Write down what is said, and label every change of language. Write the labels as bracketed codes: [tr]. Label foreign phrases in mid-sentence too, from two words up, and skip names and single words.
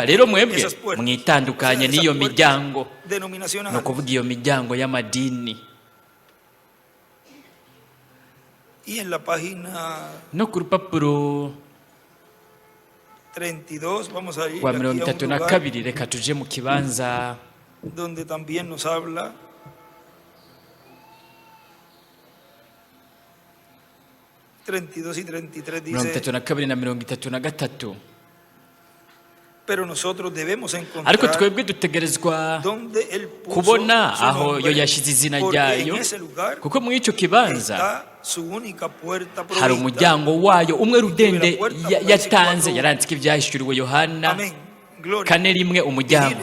[rn] Rero mwebwe mwitandukanye n'iyo miryango, no kuvuga iyo miryango y'amadini. No ku rupapuro rwa 32 reka tuje mu kibanza [es] donde también nos habla y 33 dice [rn] 32 na 33. [es] Pero nosotros debemos encontrar [rn] ariko twebwe dutegerezwa kubona aho yo yashize izina ryayo, kuko mu icyo kibanza hari umuryango wayo umwe rudende yatanze. Yarandika ibyahishuriwe Yohana 4:1 umuryango.